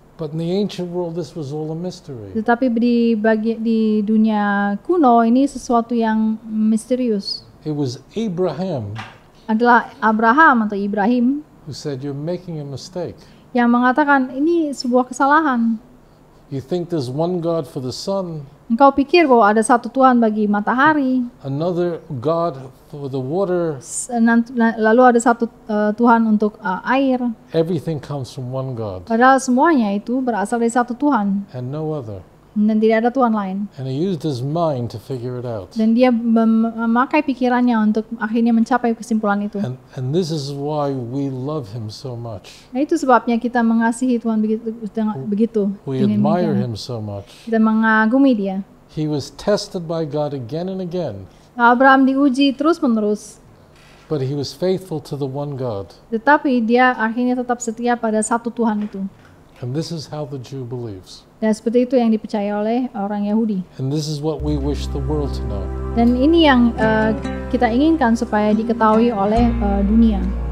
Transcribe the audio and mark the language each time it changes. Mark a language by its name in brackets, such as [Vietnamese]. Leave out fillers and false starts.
[English] But in the ancient world, this was all a mystery. [Indonesian] Tetapi di dunia kuno ini sesuatu yang misterius. [English] It was Abraham [Indonesian] Adalah Abraham atau Ibrahim [English] who said, "You're making a mistake. [Indonesian] yang mengatakan ini sebuah kesalahan. [English] You think there's one God for the sun, [Indonesian] Engkau pikir bahwa ada satu Tuhan bagi matahari, [English] another God for the water. [Indonesian] lalu ada satu Tuhan untuk air. [English] Everything comes from one God [Indonesian] Padahal semuanya itu berasal dari satu Tuhan [English] and no other. [Indonesian] dan tidak ada Tuhan lain. [English] And he used his mind to figure it out. [Indonesian] Dan dia memakai pikirannya untuk akhirnya mencapai kesimpulan itu. [English] And this is why we love him so much. [Indonesian] Nah, itu sebabnya kita mengasihi Tuhan begitu. [English] We admire him so much. [Indonesian] Kita mengagumi dia. [English] He was tested by God again and again, [Indonesian] Abraham diuji terus-menerus, [English] but he was faithful to the one God. [Indonesian] tetapi dia akhirnya tetap setia pada satu Tuhan itu. [English] And this is how the Jew believes. [Indonesian] Dan seperti itu yang dipercaya oleh orang Yahudi. [English] And this is what we wish the world to know. [Indonesian] Dan ini yang kita inginkan supaya diketahui oleh dunia.